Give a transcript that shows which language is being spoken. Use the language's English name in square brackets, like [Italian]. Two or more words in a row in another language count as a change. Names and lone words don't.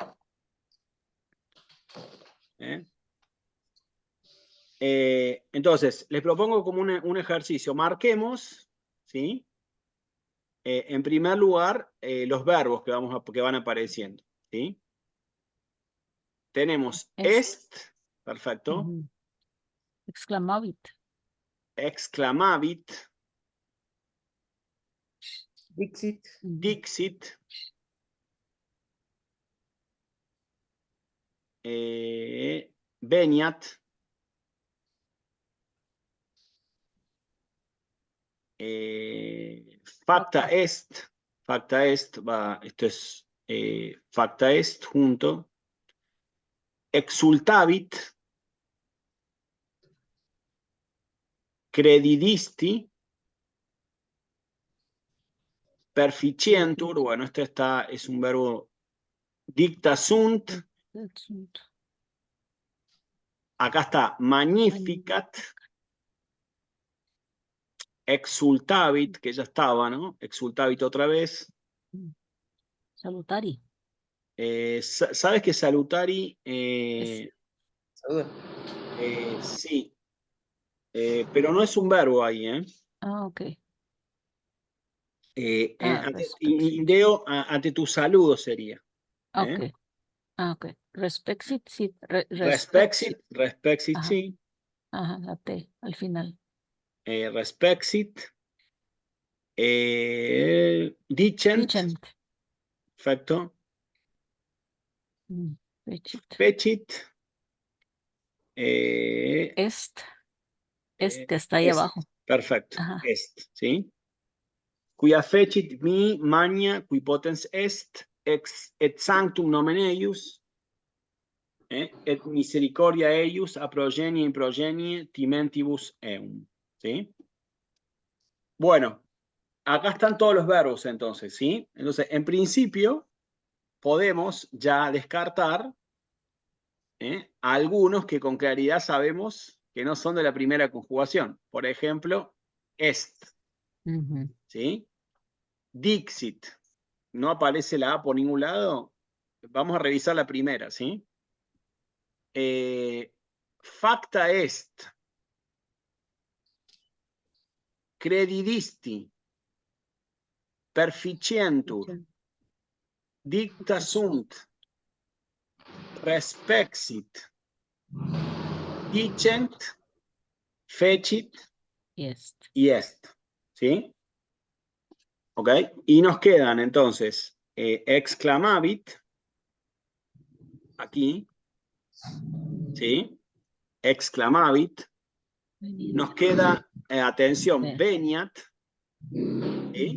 [Spanish] Entonces, les propongo como un ejercicio. Marquemos, ¿sí? En primer lugar, los verbos que van apareciendo, ¿sí? Tenemos est, perfecto. Exclamavit. Exclamavit. Dixit. [Latin] Dixit. Veniat. Facta est. Facta est, [Spanish] esto es [Latin] facta est [Spanish] junto. [Latin] Exultavit. Credidisti. [Spanish] Perficientur, bueno, este es un verbo. [Latin] Dicta sunt. [Spanish] Acá está magnificat. Exultavit, que ya estaba, ¿no? Exultavit otra vez. Salutari. ¿Sabes que salutari? Saluda. Sí. Pero no es un verbo ahí, ¿eh? Ah, ok. Indeo, ante tu saludo sería. Ok. Ah, ok. Respexit, sí. Respexit, Ajá. sí. Ajá, la T al final. [Latin] Respexit. Dicent. [Spanish] Perfecto. Fecit. Fecit. Este está ahí abajo. Perfecto. Ajá. Est, ¿sí? [Latin] Quia fecit mi magna, qui potens est, et sanctum nomen eius, et misericordia eius a progenie in progenie timentibus eum. [Spanish] ¿Sí? Bueno, acá están todos los verbos entonces, ¿sí? Entonces, en principio, podemos ya descartar algunos que con claridad sabemos que no son de la primera conjugación. Por ejemplo, est, ¿sí? Dixit, no aparece la A por ningún lado. Vamos a revisar la primera, ¿sí? [Latin] Facta est. [Spanish] Credidisti. [Latin] Perficientur. Dicta sunt. Respexit. Dicent. [Spanish] Fecit. Y est. ¿Sí? ¿Ok? Y nos quedan entonces exclamavit, aquí, ¿sí? Exclamavit. Nos queda, atención, veniat, ¿sí?